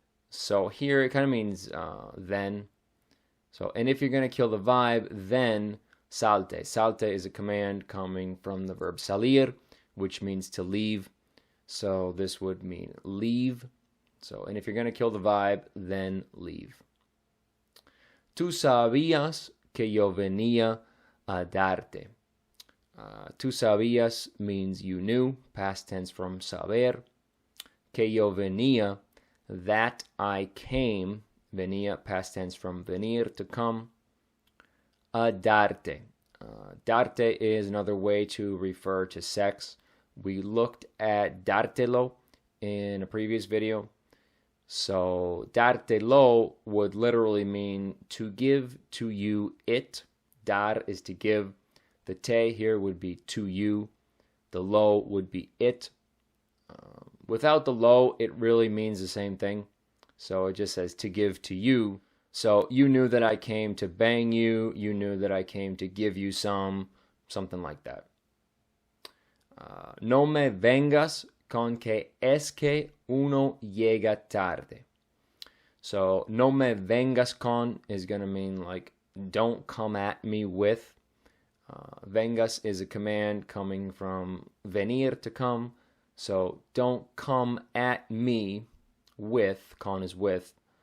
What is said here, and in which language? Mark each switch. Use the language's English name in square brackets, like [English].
[English] So here it kind of means then. So, and if you're going to kill the vibe, then salte. Salte is a command coming from the verb salir, which means to leave. So this would mean leave. So, and if you're going to kill the vibe, then leave. [Spanish] Tú sabías que yo venía a darte. Tú sabías [English] means you knew, past tense from saber. [Spanish] Que yo venía, [English] that I came. Venía, past tense from venir, to come. [Spanish] A darte. [English] Darte is another way to refer to sex. We looked at dártelo in a previous video. So dártelo would literally mean to give to you it. Dar is to give. The te here would be to you. The lo would be it. Without the lo, it really means the same thing. So it just says to give to you. So you knew that I came to bang you. You knew that I came to give you something like that. [Spanish] No me vengas con que es que uno llega tarde. [English] So [Spanish] no me vengas con [English] is going to mean like don't come at me with. Vengas is a command coming from venir, to come. So don't come at me with, con is with.